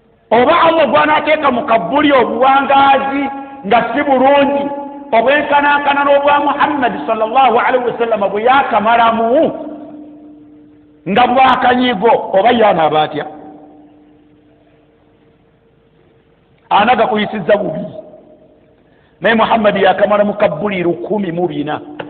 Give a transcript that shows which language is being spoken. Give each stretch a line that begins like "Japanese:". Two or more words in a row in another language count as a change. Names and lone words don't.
Ganda: Oba Allah gw'anaateeka mu Kabuli obuwangaazi nga si bulungi, obwenkanankana n'obwa Muhammad
Arabic: sallallahu alaihi wasallam
Ganda: bwe yakamalamu, nga bwakanyigo, oba ye anaaba atya? Ana gakuyisizza bubi. Naye Muhammad yakamala mu kabbuli lukumi mu bina.